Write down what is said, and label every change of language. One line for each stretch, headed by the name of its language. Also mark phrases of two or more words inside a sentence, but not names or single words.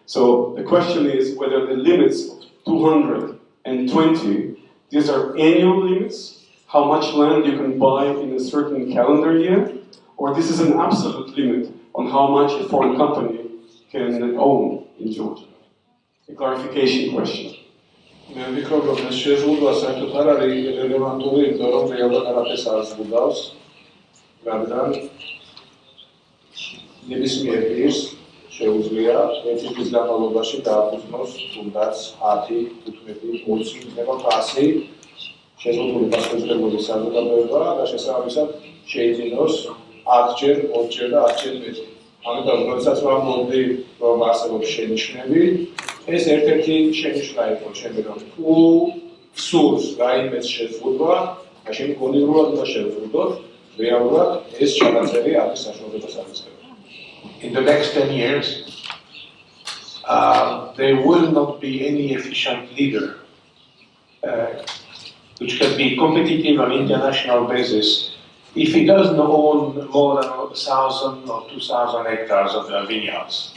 English: So the question is whether the limits of 220, these are annual limits, how much land you can buy in a certain calendar year, or this is an absolute limit on how much a foreign company can own in Georgia. A clarification question.
Georgian: მე ვფიქრობ, რომ ეს შეზღუდვა საერთოდ არ არის რელევანტური, იმიტომ რომ რეალურად არაფერს არ ზღუდავს, რადგან ნებისმიერ პირს შეუძლია ერთი წლის განმავლობაში დააფუძნოს თუნდაც 10, 15, 20, იქნება 100 შეზღუდული პასუხისმგებლობის საზოგადოება და შესაბამისად შეიძინოს 10-ჯერ, 20-ჯერ და 10-ჯერ მეტი. ამიტომ, როდესაც ვამბობდი, რომ არსებობს შენიშვნები, ეს ერთ-ერთი შენიშვნა იყო ჩემი, რომ თუ სურს რაიმეს შეზღუდვა, მაშინ გონივრულად უნდა შევზღუდოთ, რეალურად ეს ჩანაწერი არის საშუალებას აღწევს.
English: In the next 10 years, there will not be any efficient leader which can be competitive on an international basis if he doesn't own more than 1,000 or 2,000 hectares of vineyards.